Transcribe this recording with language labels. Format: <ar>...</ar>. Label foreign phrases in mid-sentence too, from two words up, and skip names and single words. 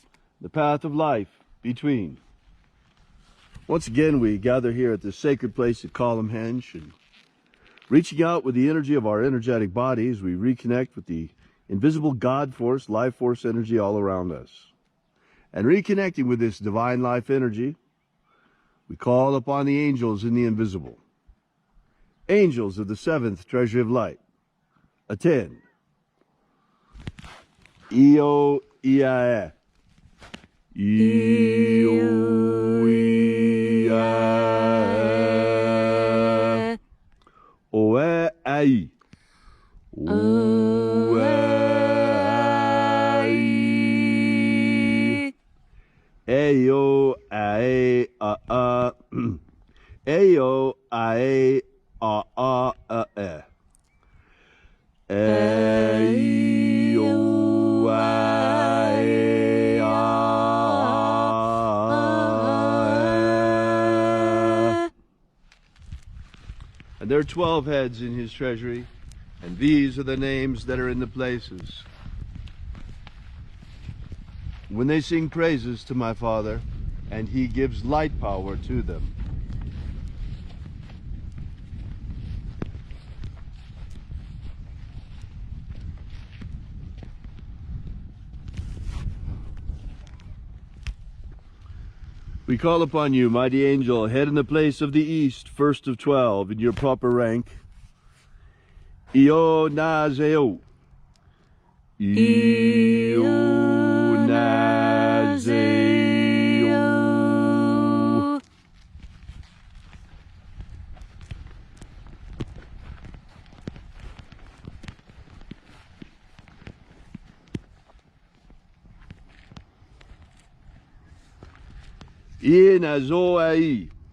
<en>the path of life between. Once again, we gather here at this sacred place at Column Henge, and reaching out with the energy of our energetic bodies, we reconnect with the invisible God force, life force energy all around us. And reconnecting with this divine life energy, we call upon the angels in the invisible. Angels of the seventh treasury of light, attend. Io Iae. Io Iae. Oe Ai. Oe Ai. Eyo Ae A A. Eyo Ae A A A E. Eyo Ae A A. And there are 12 heads in his treasury, and these are the names that are in the places. When they sing praises to my Father, and he gives light power to them. We call upon you, mighty angel, head in the place of the east, first of 12, in your proper rank. Io Nazeo. Io Nazeo. Inazoai.</en>